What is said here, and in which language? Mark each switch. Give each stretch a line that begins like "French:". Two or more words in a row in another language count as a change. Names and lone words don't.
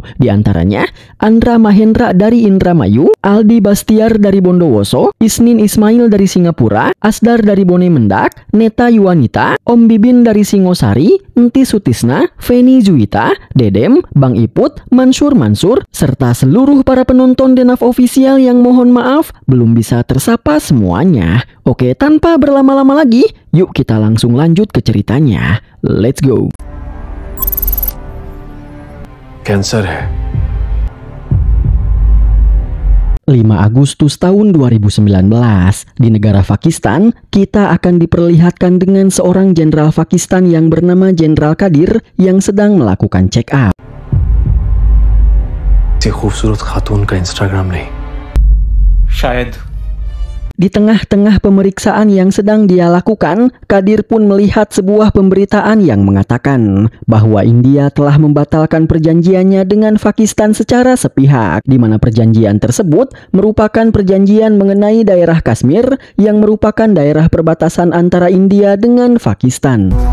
Indonesian: Di antaranya, Andra Mahendra dari Indramayu, Aldi Bastiar dari Bondowoso, Isnin Ismail dari Singapura, Asdar dari Bone Mendak, Neta Yuanita, Om Bibin dari Singosari, Enti Sutisna, Feni Zuita, Dedem, Bang Iput, Mansur, serta seluruh para penonton Denaf Official yang mohon maaf belum bisa tersapa semuanya. Oke, tanpa berlama-lama lagi, yuk kita langsung lanjut ke ceritanya.
English: Let's go.
Hindi: कैंसर है।
Indonesian: 5 Agustus tahun 2019, di negara Pakistan, kita akan diperlihatkan dengan seorang jenderal Pakistan yang bernama Jenderal Kadir yang sedang melakukan check up.
Hindi: ये खूबसूरत खातून का इंस्टाग्राम नहीं, शायद.
Indonesian: Di tengah-tengah pemeriksaan yang sedang dia lakukan, Kadir pun melihat sebuah pemberitaan yang mengatakan bahwa India telah membatalkan perjanjiannya dengan Pakistan secara sepihak, di mana perjanjian tersebut merupakan perjanjian mengenai daerah Kashmir yang merupakan daerah perbatasan antara India dengan Pakistan.